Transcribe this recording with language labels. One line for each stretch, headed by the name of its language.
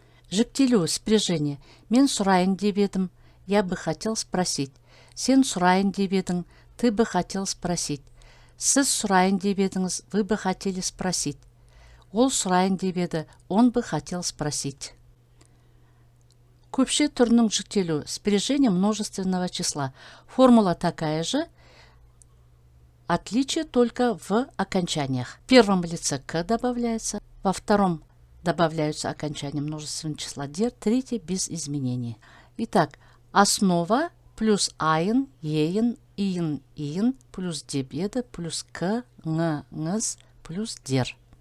Kazakh: Жіктелу, спряжение. Мен сұрайын деп едім,
Russian: я бы хотел спросить.
Kazakh: Сен сұрайын деп едің,
Russian: ты бы хотел спросить.
Kazakh: Сіз сұрайын деп едіңіз,
Russian: вы бы хотели спросить.
Kazakh: Ол сұрайын деп еді,
Russian: он бы хотел спросить.
Kazakh: Көпше түрінің жіктелу,
Russian: спряжение множественного числа. Формула такая же, отличие только в окончаниях. В первом лице «к» добавляется, во втором добавляются окончания множественного числа «дер», третье без изменений. Итак, основа плюс айын, ейін, иін плюс деп еді плюс к, ңыз плюс дер.